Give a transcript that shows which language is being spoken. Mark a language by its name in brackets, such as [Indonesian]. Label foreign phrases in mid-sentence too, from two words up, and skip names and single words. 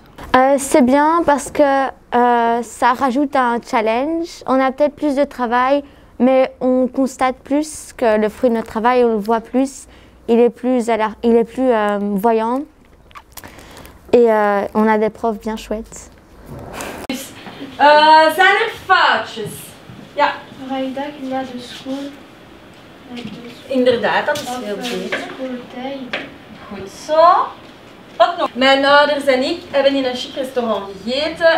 [French] C'est bien parce que ça rajoute un challenge. On a peut-être plus de travail, mais on constate plus que le fruit de notre travail, on le voit plus. Il est plus voyant et on a des profs bien chouettes. [Dutch] Zijn er foutjes? Ja. Vrijdag na de school. Inderdaad, dat is heel beter. Goed zo. Wat nog? Mijn ouders en ik hebben in een chic restaurant gegeten.